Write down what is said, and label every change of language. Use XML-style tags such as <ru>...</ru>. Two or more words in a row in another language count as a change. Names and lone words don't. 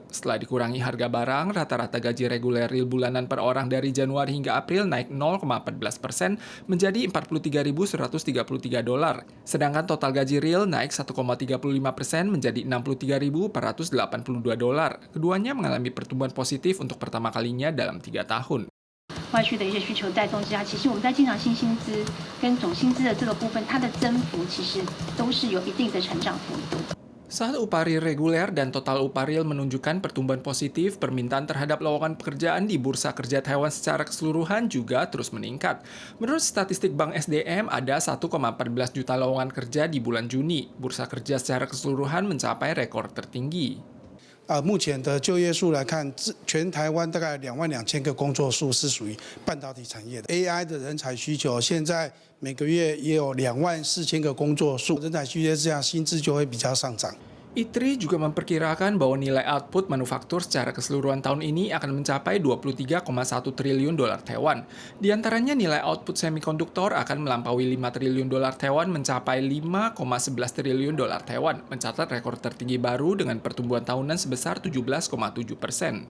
<id>Setelah dikurangi harga barang, rata-rata gaji reguler real bulanan per orang dari Januari hingga April naik 0,14% menjadi $43.133. Sedangkan total gaji real naik 1,35% menjadi $63.482. Keduanya mengalami pertumbuhan positif untuk pertama kalinya dalam 3 tahun.</id> <zh>外需的一些需求带动之下，其实我们在经常性薪资跟总薪资的这个部分，它的增幅其实都是有一定的成长幅度。</zh> <id>Saat upah real reguler dan total upah real menunjukkan pertumbuhan positif, permintaan terhadap lowongan pekerjaan di Bursa Kerja Taiwan secara keseluruhan juga terus meningkat. Menurut statistik Bank SDM, ada 1,14 juta lowongan kerja di bulan Juni. Bursa kerja secara keseluruhan mencapai rekor tertinggi.</id> <zh>目前的就业数来看，全台湾大概22000个工作数是属于半导体产业的。AI 的人才需求，现在每个月也有24000个工作数，人才需求这样，薪资就会比较上涨。</zh> <id>ITRI juga memperkirakan bahwa nilai output manufaktur secara keseluruhan tahun ini akan mencapai 23,1 triliun dolar Taiwan. Di antaranya nilai output semikonduktor akan melampaui 5 triliun dolar Taiwan mencapai 5,11 triliun dolar Taiwan, mencatat rekor tertinggi baru dengan pertumbuhan tahunan sebesar 17,7%.</id>